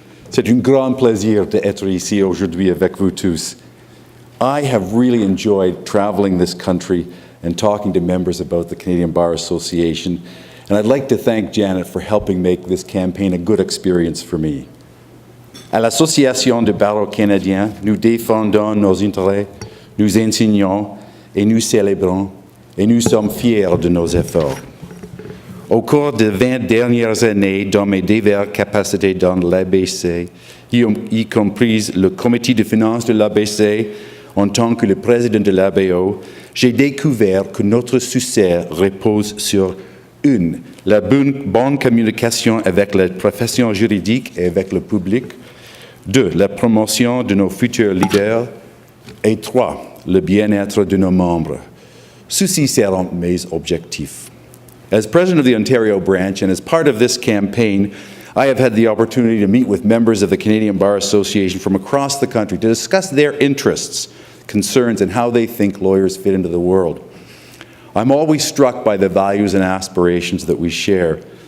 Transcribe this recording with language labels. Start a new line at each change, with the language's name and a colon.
French: C'est un grand plaisir d'être ici aujourd'hui avec vous tous.
English: I have really enjoyed traveling this country and talking to members about the Canadian Bar Association, and I'd like to thank Janet for helping make this campaign a good experience for me.
French: À l'Association de barreaux canadiens, nous défendons nos intérêts, nous enseignons et nous célébrons, et nous sommes fiers de nos efforts. Au cours des 20 dernières années, dans mes diverses capacités dans l'ABC, y compris le comité de finances de l'ABC, en tant que le président de l'ABO, j'ai découvert que notre succès repose sur la bonne communication avec la profession juridique et avec le public, 2, la promotion de nos futurs leaders. Et 3, le bien-être de nos membres. Ceux-ci seront mes objectifs.
English: As president of the Ontario branch and as part of this campaign, I have had the opportunity to meet with members of the Canadian Bar Association from across the country to discuss their interests, concerns, and how they think lawyers fit into the world. I'm always struck by the values and aspirations that we share.